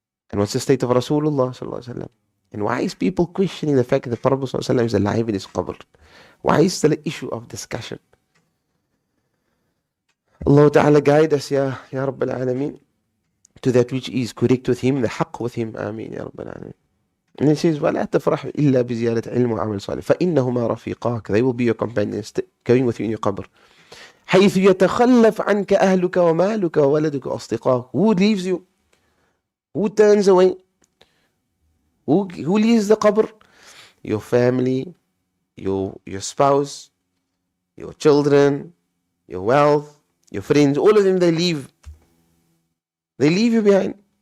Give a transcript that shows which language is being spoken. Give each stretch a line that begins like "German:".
English: And what's the state of Rasulullah sallallahu alaihi wasallam? And why is people questioning the fact that the Prophet sallallahu alaihi wasallam is alive in his qabr? Why is still an issue of discussion? Allah Ta'ala guide us, Ya Rabbil Alameen, to that which is correct with him, the haqq with him. Ameen, Ya Rabbil Alameen. And he says,
Arabic: وَلَا تَفْرَحْ إِلَّا بِزِيَارَةِ عِلْمِ وَعَمَلْ صَالِحٍ فَإِنَّهُمَا رَفِيقَاكَ.
English: They will be your companions, going with you in your qabr.
Arabic: حَيْثُ يَتَخَلَّفْ عَنْكَ أَهْلُكَ وَمَالُكَ وَوَلَدُكَ وَأَصْدِقَاكَ.
English: Who leaves you? Who turns away? Who leaves the qabr? Your family, your spouse, your children, your wealth, your friends, all of them, they leave. They leave you behind.